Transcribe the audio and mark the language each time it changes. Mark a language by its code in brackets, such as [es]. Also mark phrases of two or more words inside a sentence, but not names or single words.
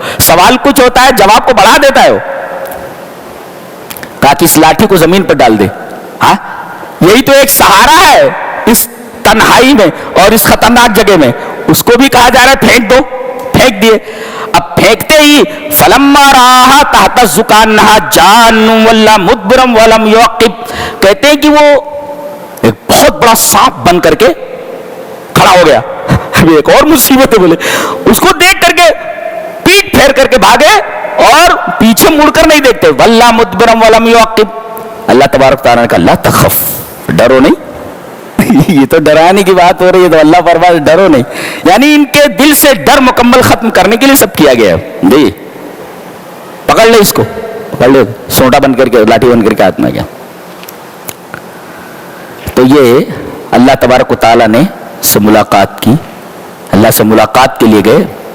[hi] सवाल कुछ होता है, जवाब को बढ़ा देता है। कहा कि इस लाठी को जमीन पर डाल दे। हाँ, यही तो एक सहारा है इस तन्हाई में और इस खतरनाक जगह में। उसको भी कहा जा रहा है फेंक दो, फेंक दिए। अब फेंकते ही [ar] فلما رآها تهتز كأنها جان ولى مدبرا ولم يعقب, [hi] कहते हैं कि वो एक बहुत बड़ा सांप बन करके खड़ा हो गया। अभी एक और मुसीबत है, बोले उसको देख करके पीठ फेर करके भागे और पीछे मुड़कर नहीं देखते। [ar] ولى مدبرا ولم يعقب. [hi] अल्लाह तबारक तआला ने कहा [ar] لا تخف, [hi] डरो नहीं। ये तो डराने की बात हो रही है, तो अल्लाह फरमाए डरो नहीं। यानी इनके दिल से डर मुकम्मल खत्म करने के लिए सब किया गया है। जी पकड़ ले इसको, पकड़ ले, सोटा बन करके, लाठी बन करके हाथ में गया। तो ये अल्लाह तबारक तआला ने से मुलाकात की, अल्लाह से मुलाकात के लिए गए।